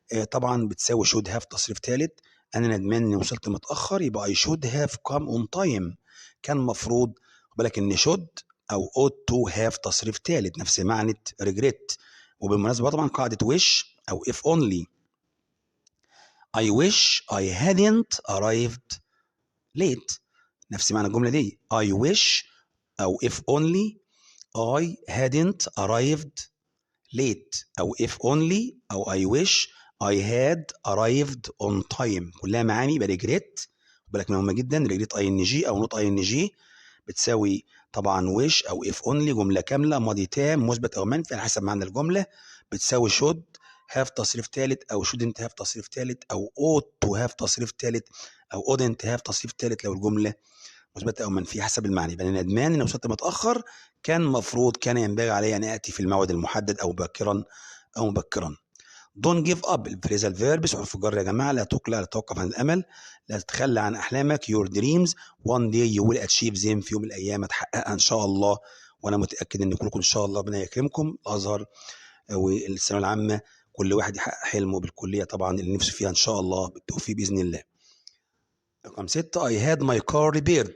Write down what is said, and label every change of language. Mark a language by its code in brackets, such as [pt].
[ar] طبعا بتساوي should have تصريف ثالث. أنا ندمان إني وصلت متأخر يبقى [en] I should have come on time. [ar] كان مفروض. خد بالك ان should او ought to have تصريف ثالث نفس معنى regret. وبالمناسبه طبعا قاعده wish او if only. [en] I wish I hadn't arrived late [ar] نفس معنى الجمله دي. [en] I wish او if only I hadn't arrived late او if only او I wish I had arrived on time. [ar] كلها معاني يبقى regret. خد بالك مهمه جدا. regret ING او not ING بتساوي طبعا wish او if only جمله كامله ماضي تام مثبت او منفي على حسب معنى الجمله. بتساوي should have تصريف ثالث او shouldn't have تصريف ثالث او ought to have تصريف ثالث او ouldn't have تصريف ثالث لو الجمله مثبته او منفيه حسب المعنى. يبقى انا ندمان ان وصلت متاخر، كان مفروض كان ينبغي علي ان اتي في الموعد المحدد او باكرا او مبكرا. [en] Don't give up [ar] الفريزال فيربس حروف الجر يا جماعه. لا تقلع، لا توقف عن الامل، لا تتخلى عن احلامك. [en] your dreams one day you will achieve them. [ar] في يوم من الايام هتحققها ان شاء الله، وانا متاكد ان كلكم ان شاء الله ربنا يكرمكم. الازهر والثانويه العامه كل واحد يحقق حلمه بالكليه طبعا اللي نفسه فيها ان شاء الله بالتوفيق باذن الله. رقم 6 [en] I had my car repaired.